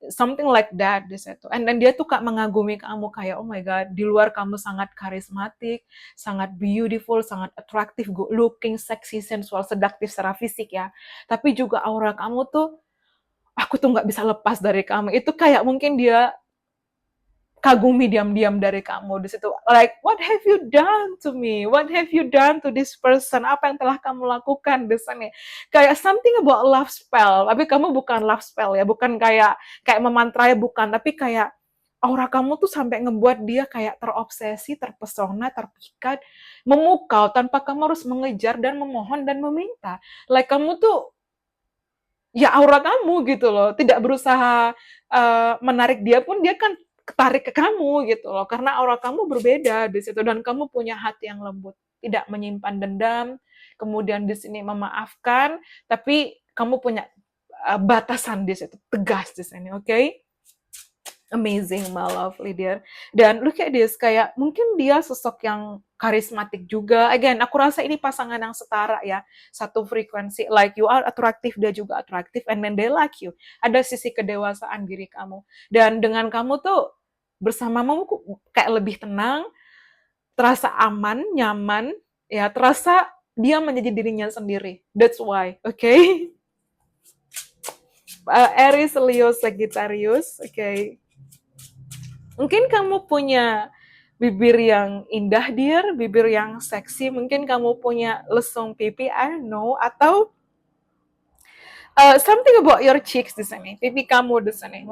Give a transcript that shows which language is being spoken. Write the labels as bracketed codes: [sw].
[en] Something like that [id] di situ. [en] And then [id] dia tuh kak mengagumi kamu kayak, oh my god, di luar kamu sangat karismatik, sangat beautiful, sangat attractive, good looking, sexy, sensual, sedaktif secara fisik ya. Tapi juga aura kamu tuh, aku tuh nggak bisa lepas dari kamu. Itu kayak mungkin dia kagumi diam-diam dari kamu di situ. [en] Like, what have you done to me? What have you done to this person? [id] Apa yang telah kamu lakukan di sini? Kayak [en] something about love spell. [id] Tapi kamu bukan love spell ya, bukan kayak memantra ya, bukan. Tapi kayak aura kamu tuh sampai ngebuat dia kayak terobsesi, terpesona, terpikat, memukau tanpa kamu harus mengejar dan memohon dan meminta. Like kamu tuh ya aura kamu gitu loh, tidak berusaha menarik dia pun dia kan ketarik ke kamu gitu loh, karena aura kamu berbeda di situ dan kamu punya hati yang lembut, tidak menyimpan dendam, kemudian di sini memaafkan, tapi kamu punya batasan di situ, tegas di sini, oke? [en] Amazing, my lovely dear. [id] Dan [en] look at this, [id] kayak mungkin dia sosok yang karismatik juga. Again, aku rasa ini pasangan yang setara ya. Satu frekuensi, [en] like you are attractive, [id] dia juga attractive, [en] and then they like you. [id] Ada sisi kedewasaan diri kamu. Dan dengan kamu tuh, bersamamu kayak lebih tenang, terasa aman, nyaman, ya terasa dia menjadi dirinya sendiri. [en] That's why, okay? [id] Aries, Leo, Sagittarius, okay. Mungkin kamu punya bibir yang indah, dear, bibir yang seksi, mungkin kamu punya lesung pipi, [en] I don't know, [id] atau [en] something about your cheeks [id] di sini, pipi kamu di sini.